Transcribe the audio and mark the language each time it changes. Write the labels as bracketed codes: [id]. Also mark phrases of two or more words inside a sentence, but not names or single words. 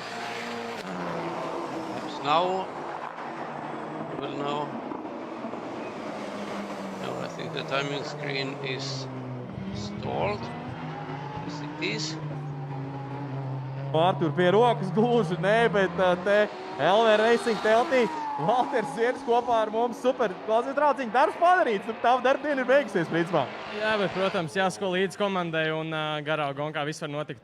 [en] Perhaps now we will know. No, I think the timing screen is stalled. Yes, it is. [lv] Artur pie rokas gluži, nē, bet te LV Racing teltī Valters Ziedes kopā ar mums. Super. Klausies, draudziņ, darbs padarīts. Tava darbdiena ir beigusies, principā. Jā, bet, protams, jāsako līdz komandai un garā gonkā viss var notikt.